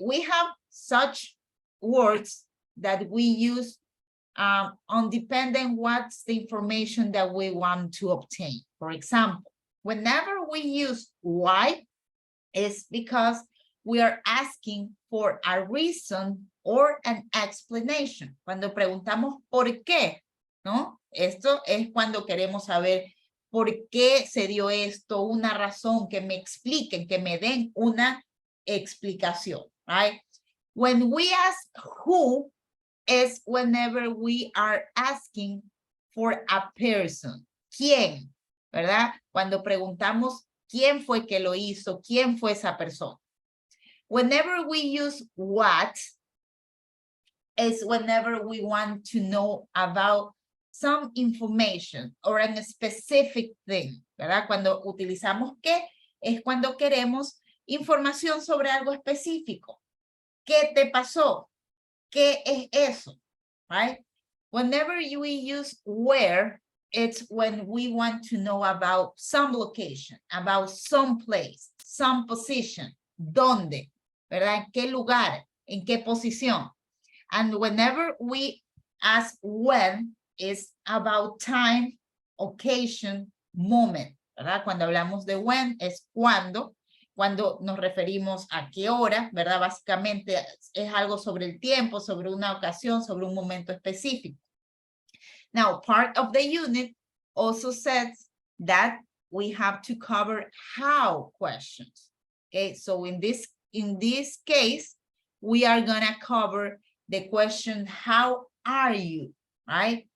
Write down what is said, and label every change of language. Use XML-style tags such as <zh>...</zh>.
<en>We have such words that we use on depending what's the information that we want to obtain. For example, whenever we use why, it's because we are asking for a reason or an explanation.</en> <es>Cuando preguntamos por qué, ¿no? Esto es cuando queremos saber por qué se dio esto, una razón, que me expliquen, que me den una explicación, right?</es> <en>When we ask who, is whenever we are asking for a person.</en> <es>¿Quién? ¿Verdad? Cuando preguntamos quién fue que lo hizo, quién fue esa persona.</es> <en>Whenever we use what, is whenever we want to know about some information or a specific thing, ¿verdad?</en> <es>Cuando utilizamos qué, es cuando queremos información sobre algo específico. ¿Qué te pasó? ¿Qué es eso? Right?</es> <en>Whenever we use where, it's when we want to know about some location, about some place, some position, ¿dónde?</en> <es>¿Verdad? ¿En qué lugar? ¿En qué posición?</es> <en>And whenever we ask when, it's about time, occasion, moment, ¿verdad?</en> <es>Cuando hablamos de when, es cuando nos referimos a qué hora, ¿verdad? Básicamente es algo sobre el tiempo, sobre una ocasión, sobre un momento específico.</es> <en>Now, part of the unit also says that we have to cover how questions. Okay, so in this case, we are gonna cover the question, how are you, right?</en>